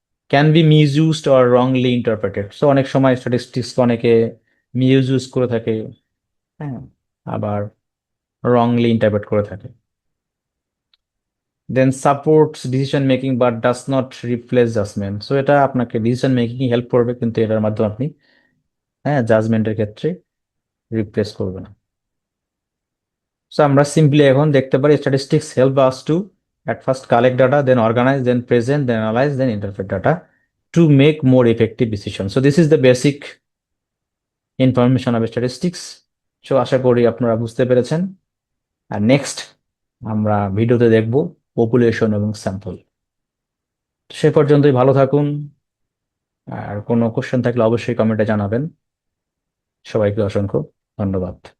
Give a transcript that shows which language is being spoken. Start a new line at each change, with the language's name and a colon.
English: Can be misused or wrongly interpreted.
Bangla: So অনেক সময় statistics অনেকে মিসইউজ করে থাকে, হ্যাঁ, আবার রংলি ইন্টারপ্রেট করে থাকে।
English: Then supports decision making but does not replace judgment.
Bangla: So এটা আপনাকে ডিসিশন মেকিং হেল্প করবে, কিন্তু এটার মাধ্যমে আপনি, হ্যাঁ, জাজমেন্টের ক্ষেত্রে রিপ্লেস করবে না। সো আমরা সিম্পলি এখন দেখতে পারি
English: Statistics help us to at first collect data, then organize, then present, then analyze, then interpret data to make more effective decisions. So this is the basic information of statistics.
Bangla: So আশা করি আপনারা বুঝতে পেরেছেন। আর next আমরা ভিডিওতে দেখব population এবং sample. সে পর্যন্তই ভালো থাকুন, আর কোনো কোশ্চেন থাকলে অবশ্যই কমেন্টে জানাবেন। সবাইকে অসংখ্য ধন্যবাদ।